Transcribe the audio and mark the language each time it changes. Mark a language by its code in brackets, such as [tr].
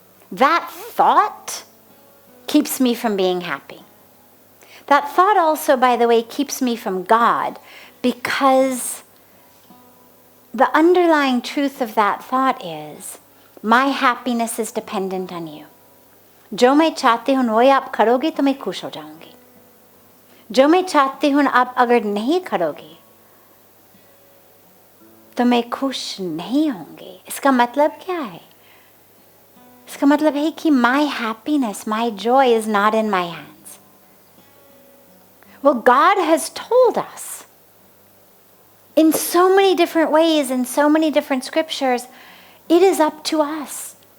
[en] That thought keeps me from being happy. That thought also, by the way, keeps me from God, because the underlying truth of that thought is my happiness is dependent on you. [hi] जो मैं चाहती हूँ वो आप करोगे तो मैं खुश हो जाऊंगी. जो मैं चाहती हूँ आप अगर नहीं करोगे तो मैं खुश नहीं होंगी. इसका मतलब क्या है? इसका मतलब है कि [en] my happiness, my joy is not in my hands. Well, God has told us in so many different ways, in so many different scriptures, it is up to us.